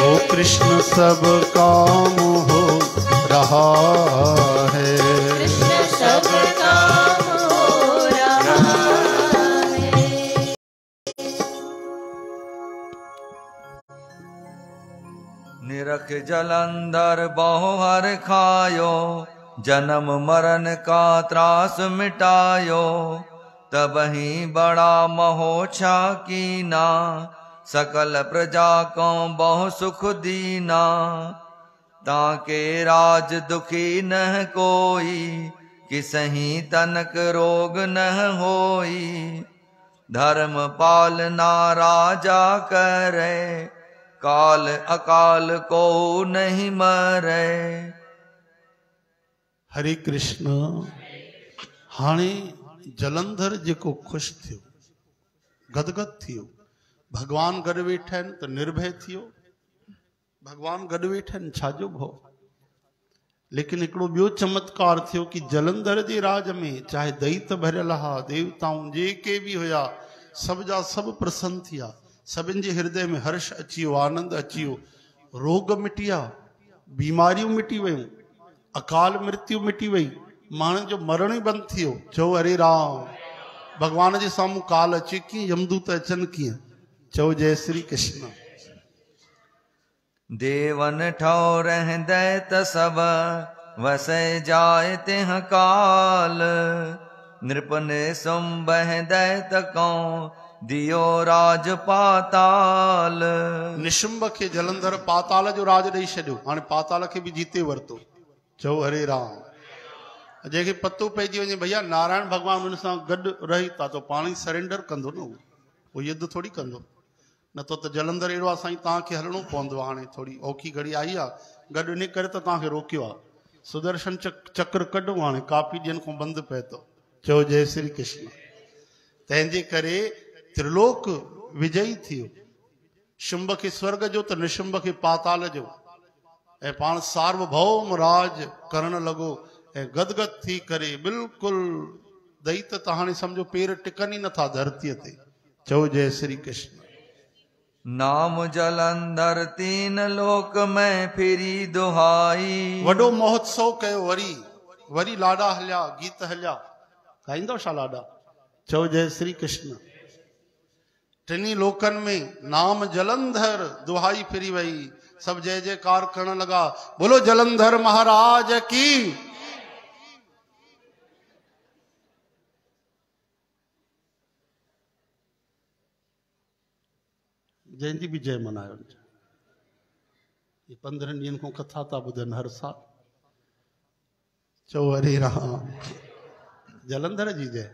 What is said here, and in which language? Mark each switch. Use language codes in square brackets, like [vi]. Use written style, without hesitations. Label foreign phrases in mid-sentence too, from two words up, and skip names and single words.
[hi] ओ कृष्ण सब काम हो रहा है। कृष्ण सब काम हो रहा है। निरख जलंधर बहु हर खायो, जन्म मरण का त्रास मिटायो, तबहि बड़ा महोछा कीना, सकल प्रजा को बहु सुख दीना। ताके राज दुखी न कोई, किसही तनक रोग न होई। धर्म पालना राजा करे, काल अकाल को नहीं मरे। हरे कृष्ण। [sd] हाणे जलंधर जेको ख़ुशि थियो, गदगद थियो, भगवान गॾु वेठा आहिनि त निर्भय थियो। भगवान गॾु वेठा आहिनि छाजो भउ। लेकिन हिकिड़ो ॿियो चमत्कार थियो कि जलंधर जे राज में चाहे दैत भरियल हा, देवताऊं जेके बि हुया, सभ जा सभु प्रसन्न थिया। सभिनि जे हृदय में हर्ष अची वियो, आनंद अची वियो। रोग मिटी विया, बीमारियूं मिटी वियूं, अकाल मृत्यु मिटी वई, माण्हुनि जो मरण ई बंदि थियो। चओ हरे राम। भगवान जे साम्हूं काल अचे कीअं, यमदूत अचनि कीअं, चओ जय श्री कृष्ण। [hi] देवन ठौर दैत सब वसै जाय तिह काल, नृपने सुंबह दैत कौं दियो राज पाताल। [sd] निशुंभ खे जलंधर पाताल जो राज ॾेई छॾियो, हाणे पाताल खे बि जीते वरितो। चओ हरे राम। जंहिंखे पतो पइजी वञे भैया नारायण भॻवान हुन सां गॾु रही था तो पाण ई सरेंडर कंदो न, उहो युद्ध थोरी कंदो। न त जलंधर अहिड़ो आहे साईं तव्हांखे हलणो पवंदो। हाणे थोरी औखी घड़ी आई आहे, गॾु इन करे त तव्हांखे रोकियो आहे। सुदर्शन चक्र कढो, हाणे काफ़ी ॾींहंनि खां बंदि पए थो। चओ जय श्री कृष्ण। तंहिंजे करे त्रिलोक विजयी थियो, शुंभ खे स्वर्ग जो त निशुंभ खे पाताल जो, ऐं पाण सार्वभौम राज करण लॻो ऐं गदगद थी करे बिल्कुलु दैत त हाणे सम्झो पेर टिकनि ई नथा धरतीअ ते। चओ जय श्री कृष्ण। [hi] नाम जलंधर तीन लोक में फिरी दुहाई। [sd] वॾो महोत्सव कयो, वरी लाॾा हलिया, गीत हलिया। ॻाईंदो छा लाॾा? चओ जय श्री कृष्ण। टिनी लोकनि में नाम जलंधर दुहाई फिरी वई, सब जय जयकार करण लगा, [hi] बोलो जलंधर महाराज की। [sd] जंहिंजी बि जय मनायो। ये 15 ॾींहंनि खां कथा था ॿुधनि हर साल। चओ हरे राम। जलंधर जी जय।